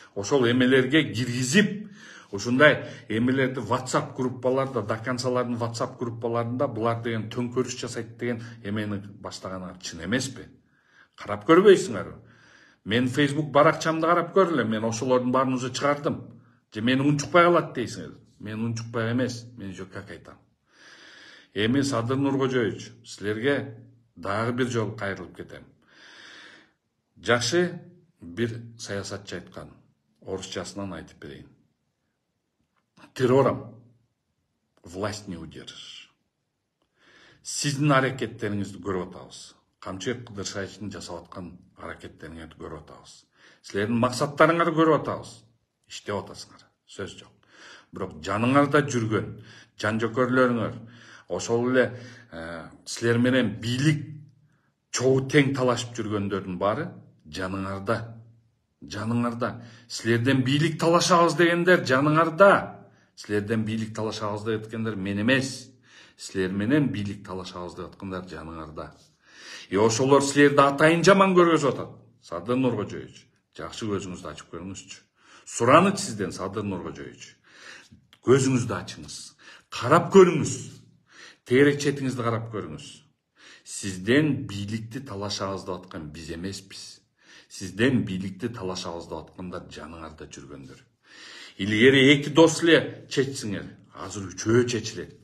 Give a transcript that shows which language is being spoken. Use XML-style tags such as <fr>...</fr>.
<ky>Ошол эмелерге киргизип, ушундай эмелерди WhatsApp группаларда, доканцалардын WhatsApp группаларында булар деген төңкөрүш жасайт деген эмени баштаганыңар чын эмеспи? Карап көрбөйсүңөрбү? Мен Facebook баракчамды карап көрүлө, мен ошолордун баарын уже чыгардым. Же мени унчукпай калат дейсиңер? Мен унчукпай эмес, мен жок как айтам. Эми Садыр Нуркожоевич, силерге дагы бир жолу кайрылып кетем. Жакшы бир саясатчы айткан, орусчасынан айтып берейин.</ky> <ru>Террором власть не удержишь.</ru> <ky>Сиздин аракеттериңизди көрүп атабыз. Камчыбек Кыдыршаевичтин жасап аткан аракеттериңерди көрүп атабыз. Силердин максаттарыңарды көрүп атабыз. Иштеп атасыңар, сөз жок. Бирок жаныңарда жүргөн жан жөкөрлөрүңөр, ошол эле силер менен бийлик чогуу тең талашып жүргөндөрдүн баары жаныңарда. Силерден бийлик талашабыз дегендер жаныңарда. Силерден бийлик талашабыз деп аткандар мен эмес. Силер менен бийлик талашабыз деп аткандар жаныңарда. Ошолор силерди атайын жаман көргөзүп атат. Садыр Нуркожоевич, жакшы көзүңүздү ачып көрүңүзчү. Сураныч сизден, Садыр Нуркожоевич. Көзүңүздү ачыңыз. Карап көрүңүз. Тегерек четиңизди карап көрүңүз. Сизден бийликти талашабыз деп аткан биз эмеспиз. Сизден бийликти талашабыз деп аткандар жаныңарда жүргөндөр. Илгери эки дос эле чечсиңер, азыр үчөө чечилет.</ky>